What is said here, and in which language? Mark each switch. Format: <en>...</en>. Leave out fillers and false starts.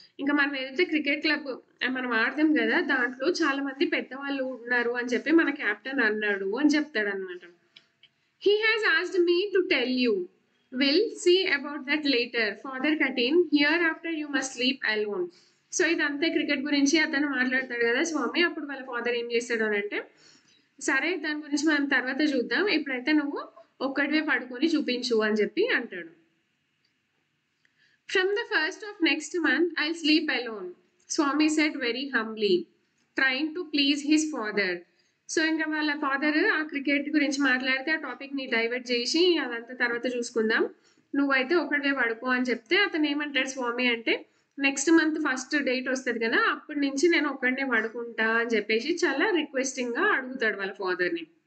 <te>ఇంకా మనం ఏదైతే క్రికెట్ క్లబ్ మనం ఆడతాం కదా, దాంట్లో చాలా మంది పెద్దవాళ్ళు ఉన్నారు అని చెప్పి మన క్యాప్టెన్ అన్నాడు అని చెప్తాడు అనమాట.</te> <en>He has asked me to tell you. We'll see about that later. Father cut in. Hereafter you must sleep alone.</en> <te>So ఇదంతా క్రికెట్ గురించి అతను మాట్లాడతాడు కదా స్వామి. అప్పుడు వాళ్ళ ఫాదర్ ఏం చేస్తాడు అని అంటే, సరే దాని గురించి మనం తర్వాత చూద్దాం, ఇప్పుడైతే నువ్వు ఒక్కడివే పడుకొని చూపించు అని చెప్పి అంటాడు.</te> <en>From the first of next month I'll sleep alone, Swami said very humbly, trying to please his father.</en> <te>So ఇంకా వాళ్ళ ఫాదర్ ఆ క్రికెట్ గురించి మాట్లాడితే ఆ టాపిక్ ని డైవర్ట్ చేసి అదంతా తర్వాత చూసుకుందాం, నువ్వైతే ఒకటివే పడుకో అని చెప్తే అతను ఏమంటాడు స్వామి అంటే, నెక్స్ట్ మంత్ ఫస్ట్ డేట్ వస్తుంది కదా, అప్పటి నుంచి నేను ఒక్కడనే పడుకుంటా అని చెప్పేసి చాలా రిక్వెస్టింగ్ గా అడుగుతాడు వాళ్ళ ఫాదర్ని.</te>